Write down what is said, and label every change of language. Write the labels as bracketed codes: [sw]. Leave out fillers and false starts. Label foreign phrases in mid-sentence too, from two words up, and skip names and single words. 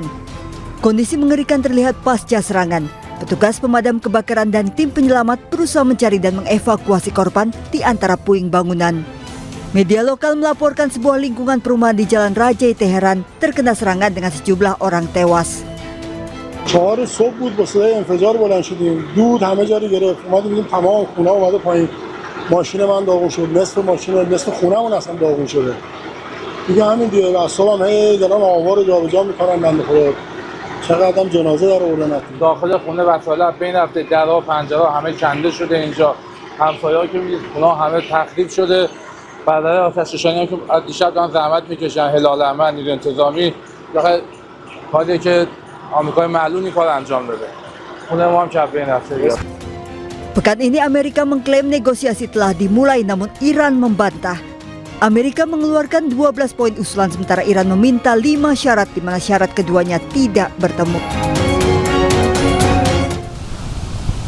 [id] Kondisi mengerikan terlihat pasca serangan. Petugas pemadam kebakaran dan tim penyelamat berusaha mencari dan mengevakuasi korban di antara puing bangunan. Media lokal melaporkan sebuah lingkungan perumahan di Jalan Rajai Teheran terkena serangan dengan sejumlah orang tewas. [fa] 4 صبح بود با صدای انفجار بلند شدیم دود همه جا رو گرفت اومدیم دیدیم تمام خونه اومده پایین ماشین من داغون شد نصف ماشین نصف خونه‌مون اصلا داغون شده دیگه همین دیگه اعصابم هی دارن آوا رو جابجا می‌کنن بنده خدا چقدر هم جنازه در آوردن داخل خونه وسایل بین رفته درها و پنجره همه کنده شده اینجا همسایه‌ها که می‌بینید خونه همه تخریب شده برای آتش‌نشانی که دیشب دارن زحمت می‌کشن هلال احمر نیروی انتظامی داخل کاری که آمریکای معلومی کار انجام داده. خونه ما هم کف بین رفته. [id] Pekan ini Amerika mengklaim negosiasi telah dimulai, namun Iran membantah. Amerika mengeluarkan 12 poin usulan sementara Iran meminta 5 syarat di mana syarat keduanya tidak bertemu.